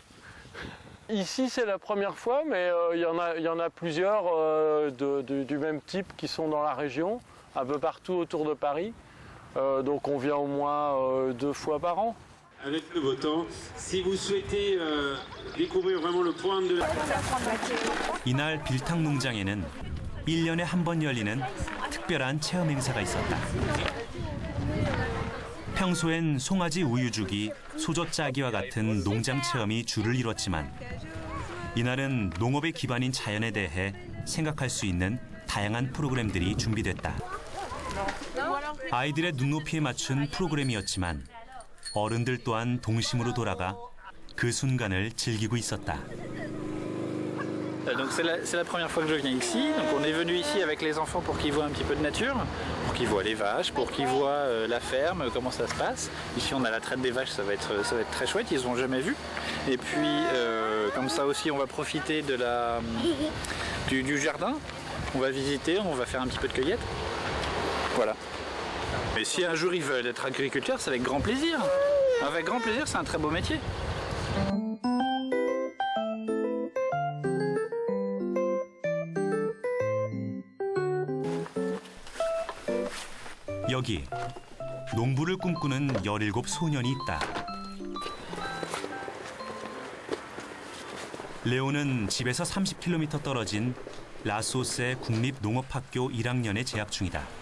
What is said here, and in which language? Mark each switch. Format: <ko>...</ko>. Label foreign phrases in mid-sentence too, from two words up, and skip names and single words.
<fr>Ici c'est la première fois, mais il y en a plusieurs du même type qui sont dans la région, un peu partout autour de Paris. Donc on vient au moins 2 fois par an. Avec le beau temps, si vous souhaitez découvrir vraiment le point de...</fr> <ko>이날 빌탕 농장에는 1년에 한 번 열리는 특별한 체험 행사가 있었다. 평소엔 송아지 우유주기, 소젖 짜기와 같은 농장 체험이 주를 이뤘지만 이날은 농업의 기반인 자연에 대해 생각할 수 있는 다양한 프로그램들이 준비됐다. 아이들의 눈높이에 맞춘 프로그램이었지만 어른들 또한 동심으로 돌아가 그 순간을 즐기고 있었다.</ko> <fr>Donc c'est la première fois que je viens ici. Donc on est venu ici avec les enfants pour qu'ils voient un petit peu de nature, pour qu'ils voient les vaches, pour qu'ils voient la ferme, comment ça se passe. Ici on a la traite des vaches, ça va être très chouette, ils n'ont jamais vu. Et puis comme ça aussi on va profiter de du jardin. On va visiter, on va faire un petit peu de cueillette. Voilà. Mais si un jour ils veulent être agriculteurs, c'est avec grand plaisir. Avec grand plaisir, c'est un très beau métier.</fr> <ko>여기 농부를 꿈꾸는 17 소년이 있다. 레오는 집에서 30km 떨어진 라소스의 국립농업학교 1학년에 재학 중이다.</ko>